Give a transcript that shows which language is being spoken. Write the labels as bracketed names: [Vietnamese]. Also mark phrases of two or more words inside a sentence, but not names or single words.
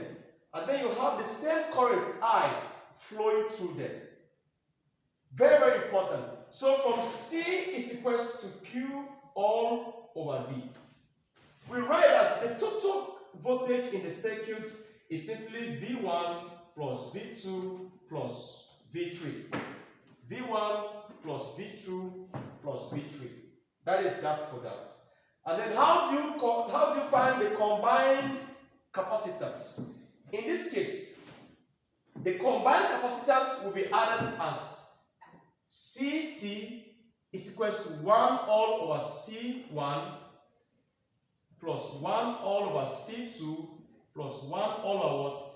[English] And then you have the same current I flowing through them. Very, very important. So from C is equals to Q all over V. We write that the total voltage in the circuit is simply V1 plus V2 plus V3. V1 plus V2 plus V3. That is that for that. And then how do you find the combined capacitance? In this case, the combined capacitance will be added as CT is equals to 1 all over C1 plus 1 all over C2 plus 1 all over what?